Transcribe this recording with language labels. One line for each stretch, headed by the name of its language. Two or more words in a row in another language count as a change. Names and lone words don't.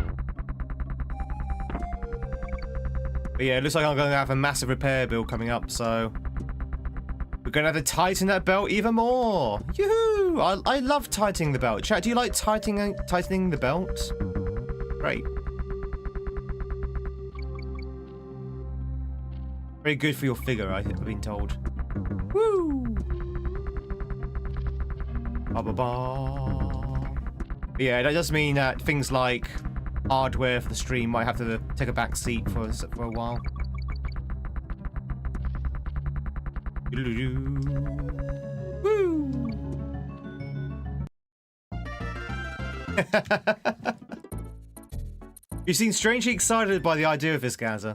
English: But yeah, it looks like I'm going to have a massive repair bill coming up, so we're going to have to tighten that belt even more. Yoo-hoo! I love tightening the belt. Chat, do you like tightening the belt? Great. Very good for your figure, I've been told. Woo! Ba-ba-ba. Yeah, that does mean that things like hardware for the stream might have to take a back seat for a while. Woo! You seem strangely excited by the idea of this, Gaza.